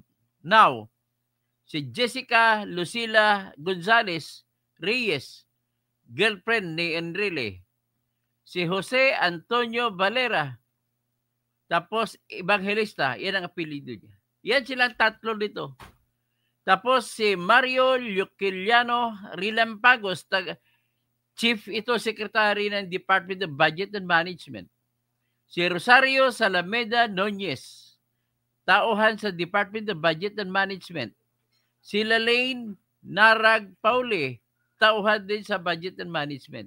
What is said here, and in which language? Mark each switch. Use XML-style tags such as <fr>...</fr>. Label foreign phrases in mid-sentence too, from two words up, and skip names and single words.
<tl>Now, si Jessica Lucila Gonzalez Reyes, girlfriend ni Enrile. Si Jose Antonio Valera, Tapos, Evangelista, yan ang apelido niya. Yan silang tatlo dito. Tapos, si Mario Luciliano Rilampagos, Chief ito, Secretary ng Department of Budget and Management. Si Rosario Salameda Nunez, tauhan sa Department of Budget and Management. Si Lalaine Narag Pauli, tauhan din sa Budget and Management.</tl>